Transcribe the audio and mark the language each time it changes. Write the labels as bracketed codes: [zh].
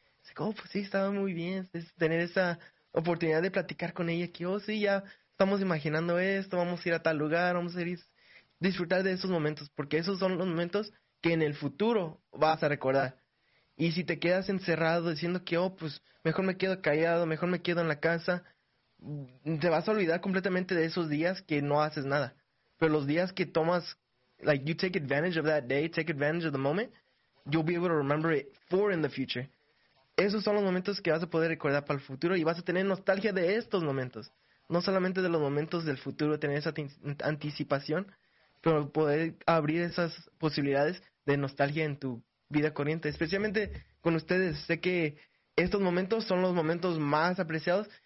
[es] Dice, oh, pues sí, estaba muy bien. Es tener esa oportunidad de platicar con ella, que, oh, sí, ya estamos imaginando esto, vamos a ir a tal lugar, vamos a ir disfrutar de esos momentos, porque esos son los momentos que en el futuro vas a recordar. Y si te quedas encerrado diciendo que, oh, pues, mejor me quedo callado, mejor me quedo en la casa, te vas a olvidar completamente de esos días que no haces nada. Pero los días que tomas, [en] like, you take advantage of that day, take advantage of the moment, you'll be able to remember it for in the future. [es] Esos son los momentos que vas a poder recordar para el futuro y vas a tener nostalgia de estos momentos. No solamente de los momentos del futuro, tener esa anticipación, pero poder abrir esas posibilidades de nostalgia en tu vida corriente, especialmente con ustedes. Sé que estos momentos son los momentos más apreciados.